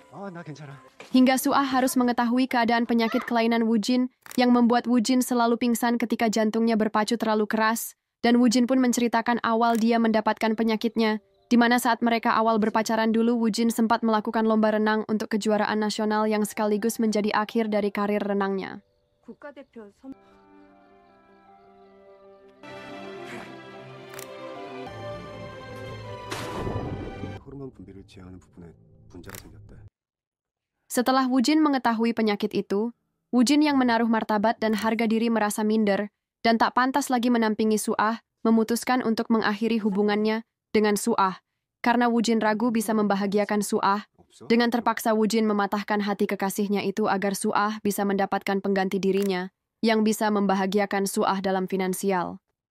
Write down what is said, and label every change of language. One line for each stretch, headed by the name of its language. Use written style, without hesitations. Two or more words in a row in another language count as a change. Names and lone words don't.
Korean: 나 괜찮아.
Indonesian: Hingga Suah harus mengetahui keadaan penyakit kelainan Wujin yang membuat Wujin selalu pingsan ketika jantungnya berpacu terlalu keras, dan Wujin pun menceritakan awal dia mendapatkan penyakitnya, di mana saat mereka awal berpacaran dulu Wujin sempat melakukan lomba renang untuk kejuaraan nasional yang sekaligus menjadi akhir dari karir renangnya.
Korean: 국가대표 선 호르몬 분비를 지향하는 부분에 분자가 생겼대.
Indonesian: Setelah Wujin mengetahui penyakit itu, Wujin yang menaruh martabat dan harga diri merasa minder dan tak pantas lagi menampingi Suah, memutuskan untuk mengakhiri hubungannya dengan Suah karena Wujin ragu bisa membahagiakan Suah.
Korean: 없어?
Indonesian: Dengan terpaksa Wujin mematahkan hati kekasihnya itu agar Suah bisa mendapatkan pengganti dirinya yang bisa membahagiakan Suah dalam finansial.